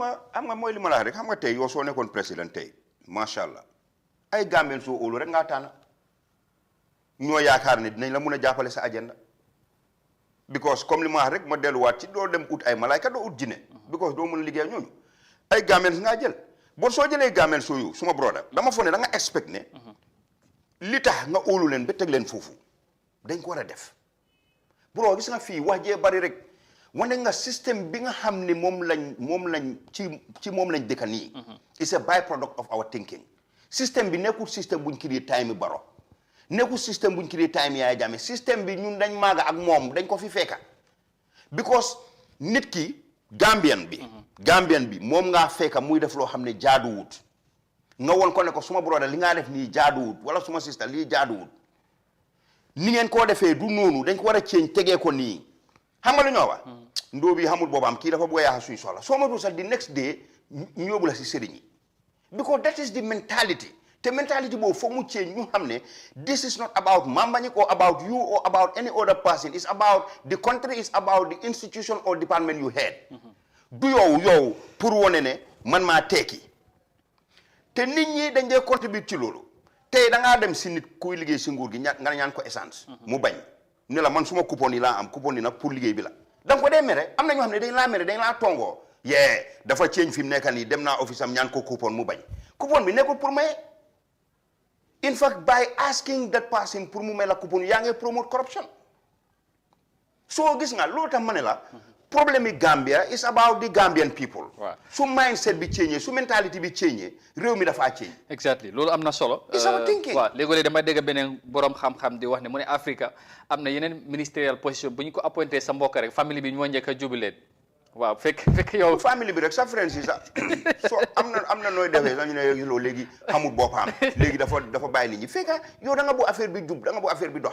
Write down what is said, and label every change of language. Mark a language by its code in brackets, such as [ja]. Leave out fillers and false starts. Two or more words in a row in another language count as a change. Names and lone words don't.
[wo] waaw xam nga mooy li ma la wax rek xam nga tey yow soo nekkoon président tey [ar] ما شاء الله [wo] ay Gambien soo óolu rek ngaa tànn ñoo yaakaar ne dinañ la mun a jàppale sa agenda because comme li ma wax rek ma delluwaat ci doo dem ut ay malaayka doo ut jinne because doo mun a liggéey ñooñu ay Gambien si ngaa jël bon soo jëlee Gambien soo yu suma broda dama foog ne da nga expect ne li tax nga óolu leen ba teg leen foofu dañ ko war a def bro gis nga fii wax jee bari rek wane nga système bi nga xam ne moom lañ ci moom lañ dëkka nii [en] it's a byproduct of our thinking [wo] système bi nekkul système buñ créé time Barrow nekkul système buñ créé time Yaya Jammeh système bi ñun dañ maaga ak moom dañ ko fi fekka because nit ki Gambien bi moom ngaa fekka muy def loo xam ne jaaduwut nga woon ko ne ko suma broda li ngaa def nii jaaduwut wala suma sister lii jaaduwut ni ngeen koo defee du noonu dañ ko war a ceeñ tegee ko nii xam nga lu ñoo wax ndóo bi xamul boobaam kii dafa bëgg a yaaxa suñu soxla soo ma dul sax di [en] next day [wo] ñu yóbbu la si sëriñ yi [en] because that is the mentality [wo] te mentality boobu foog mu change ñu xam ne [en] this is not about Mamba Ñik or about you or about any other person it's about the country it's about the institution or department you head [wo] du yow pour wone ne man maa tekki te nit ñi dañ dee contribuer ci loolu tey da ngaa dem si nit kuy liggéey si nguur gi nga ñaan ko essence mu bañ ne la man suma coupon yi laa am coupon yi nag pour liggéey bi la da nga ko dee mere am na ñoo xam ne dañ laa mere dañ laa tongoo dafa change fi mu nekk nii dem naa office am ñaan ko coupon mu bañ coupon bi nekkul pour maye [en] in fact by asking that person [wo] pour mu may la coupon yaa ngi promote corruption soo gis nga loolu tax ma ne la problème [en] Gambia is about the Gambian people. Right. [wo] Su mindset bi change, su mentality bi change, réew mi dafa change. [en] Exactly. [wo] Loolu am na solo. [en] It's our thinking. [wo] Waaw léegi dama dégg beneen borom xam-xam di wax ne mu ne Africa am na yeneen [en] ministerial position [wo] bu ñu ko appointé sa mbokk rek famille bi ñoo njëkk a jubileet. Waaw fekk yow famille bi rek sa friends yi sax so am na nooy defee sax ñu ne loolu léegi xamul boppam léegi dafa bàyyi nit ñi fekk yow da nga bu affaire bi jub da nga bu affaire bi dox.